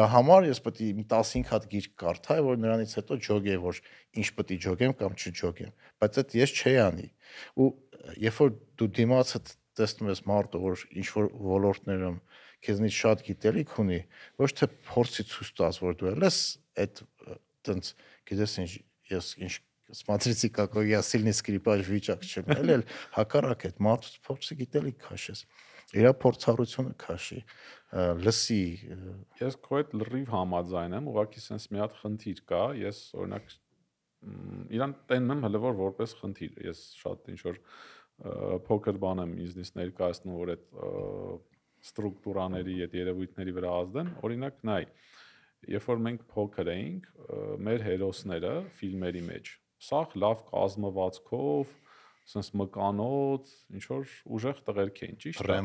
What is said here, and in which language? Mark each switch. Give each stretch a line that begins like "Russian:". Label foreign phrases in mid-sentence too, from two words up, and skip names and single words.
Armenian: համար ես պետք է 15 հատ գիրք կարդայի, որ նրանից հետո ջոգեի, որ ինչ պետք է ջոգեմ կամ չջոգեմ, բայց դա ես չէի անի։ Ու երբ որ դու դիմացը տեսնում ես մարդը, որ ինչ որ ոլորտներում քեզնից շատ գիտելիք ունի, ոչ թե փորձի ցույց տաս, որ դու ես այդ տենց գիտես ինչ ես ինչ
Russian: смотрите какой я сильный скрипач
Armenian: վիճակ չեմ, էլ հակառակ այդ մարդուց փորձի գիտելիք քաշես, իր փորձառությունը քաշի, լսի։ Ես քո հետ լրիվ համաձայն եմ, ուղղակի sense մի հատ խնդիր կա, ես օրինակ իրան տենում եմ հələ որպես խնդիր, ես շատ ինչ որ փոքր բան եմ բիզնես ներկայացնում, որ այդ ստրուկտուրաների այդ երևույթների վրա ազդեն, օրինակ նայ, երբ որ մենք փոքր էինք, մեր հերոսները ֆիլմերի մեջ սաղ լավ կազմվածքով, sense մկանոց, ինչ որ ուժեղ տղերք էին, ճիշտ է։